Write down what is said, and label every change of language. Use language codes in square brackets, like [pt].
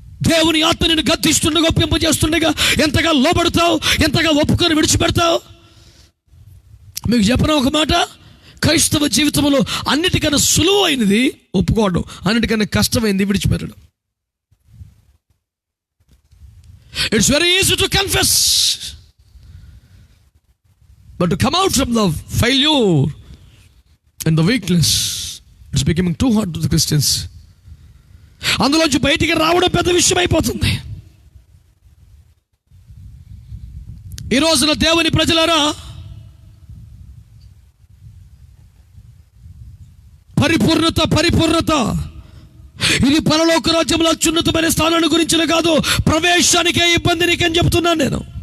[te] దేవుని ఆత్మ నిన్ను గద్దిస్తుండగా, ఒప్పింపజేస్తుండగా ఎంతగా లోబడతావు, ఎంతగా ఒప్పుకొని విడిచిపెడతావు? మీకు చెప్పిన ఒక మాట, క్రైస్తవ జీవితంలో అన్నిటికన్నా సులువైనది ఒప్పుకోవడం, అన్నిటికన్నా కష్టమైనది విడిచిపెట్టడం. [en] It's very easy to confess, but to come out from the failure and the weakness, it's becoming too hard to the Christians. [te] అందులోంచి బయటికి రావడం పెద్ద విషయం అయిపోతుంది. ఈ రోజున దేవుని ప్రజలారా, పరిపూర్ణత ఇది పరలోక రాజ్యంలో అత్యున్నతమైన స్థానాన్ని గురించిన కాదు, ప్రవేశానికే ఇబ్బంది నీకని చెప్తున్నాను నేను.